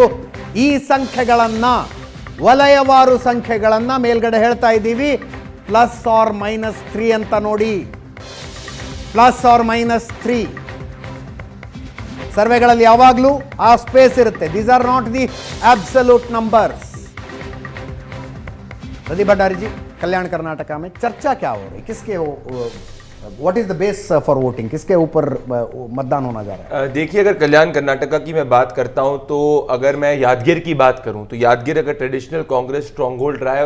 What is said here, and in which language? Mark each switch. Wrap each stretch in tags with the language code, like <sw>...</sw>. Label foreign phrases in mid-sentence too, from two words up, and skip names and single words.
<kn>ಈ ಸಂಖ್ಯೆಗಳನ್ನು, ವಲಯವಾರು ಸಂಖ್ಯೆಗಳನ್ನು ಮೇಲ್ಗಡೆ ಹೇಳ್ತಾ ಇದ್ದೀವಿ. +or-3 ಅಂತ ನೋಡಿ. +or-3 ಸರ್ವೆಗಳಲ್ಲಿ ಯಾವಾಗಲೂ ಆ ಸ್ಪೇಸ್ ಇರುತ್ತೆ.</kn> <en>these are not the absolute numbers.</en> <hi>प्रदीप भंडारी जी, कल्याण कर्नाटक में चर्चा क्या हो रही, किसके</hi> <en>what is the base for voting,</en> <hi>किसके ऊपर मतदान होना जा रहा है? देखिए, अगर कल्याण कर्नाटका की मैं बात करता हूं तो अगर मैं यादगीर की बात करूं तो यादगीर अगर</hi> <en>traditional Congress strong hold</en> <hi>रहा है.</hi>